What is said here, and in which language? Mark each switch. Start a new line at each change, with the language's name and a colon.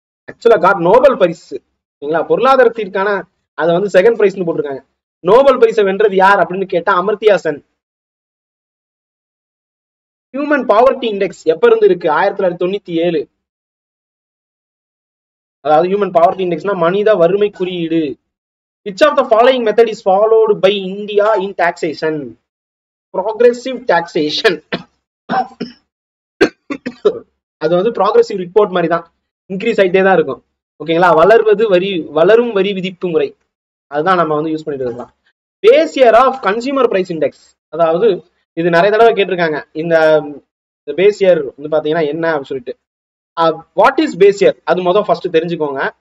Tamil: ஆக்சுவலா God Nobel பரிசு சரிங்களா, பொருளாதாரத்திற்கான அதை வந்து செகண்ட் பிரைஸ்னு போட்டிருக்காங்க. நோபல் பரிசை வென்றது யார் அப்படின்னு கேட்டா Amartya Sen. Human poverty index எப்ப இருந்து இருக்கு? 1997. அதாவது ஹியூமன் பாவர்ட்டி இண்டெக்ஸ்னா மனித வறுமை குறியீடு.
English: which of the following method is followed by India in taxation? progressive taxation.
Tamil: அது வந்து ப்ராக்ரெசிவ் ரிப்போர்ட் மாதிரி தான், இன்க்ரீஸ் ஆகிட்டே தான் இருக்கும். ஓகேங்களா, வளரும் வரி விதிப்பு முறை, அதுதான் நம்ம வந்து யூஸ் பண்ணிட்டு இருக்கலாம். Base year of consumer price index, அதாவது இது நிறைய தடவை கேட்டிருக்காங்க. இந்த பேஸ் இயர் வந்து பாத்தீங்கன்னா என்ன அப்படின்னு சொல்லிட்டு, வாட் இஸ் பேஸ் இயர் அது முதல் ஃபர்ஸ்ட் தெரிஞ்சுக்கோங்க.